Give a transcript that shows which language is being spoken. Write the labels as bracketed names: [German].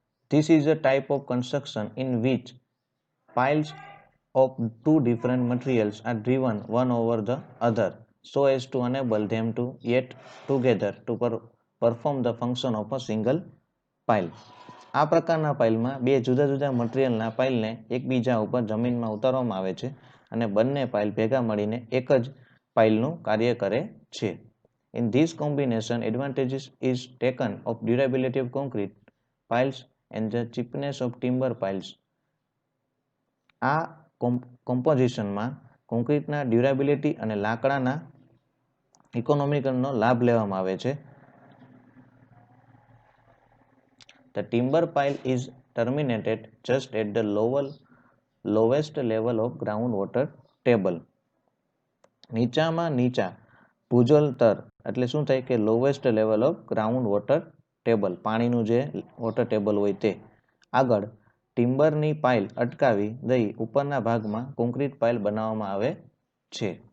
[English] This is a type of construction in which piles of two different materials are driven one over the other so as to enable them to yet together to perform the function of a single pile. [Gujarati] આ પ્રકારના પાઇલમાં બે જુદા જુદા મટીરિયલના પાઇલને એકબીજા ઉપર જમીનમાં ઉતારવામાં આવે છે અને બંને પાઇલ ભેગા મળીને એક જ પાઇલનું કાર્ય કરે છે. [English] In this combination, advantages is taken of durability of concrete piles and the cheapness of timber piles. [Gujarati] આ કોમ્પોઝિશનમાં કોન્ક્રીટના ડ્યુરેબિલિટી અને લાકડાના ઇકોનોમિકલનો લાભ લેવામાં આવે છે. [English] The timber pile is terminated just at the lowest level of groundwater table. [Gujarati] નીચામાં નીચા ભૂજલ તર એટલે શું થાય કે [English] lowest level of ground water table, [Gujarati] પાણીનું જે વોટર ટેબલ હોય તે આગળ ટિમ્બરની પાઇલ અટકાવી દઈ ઉપરના ભાગમાં કોન્ક્રીટ પાઇલ બનાવવામાં આવે છે.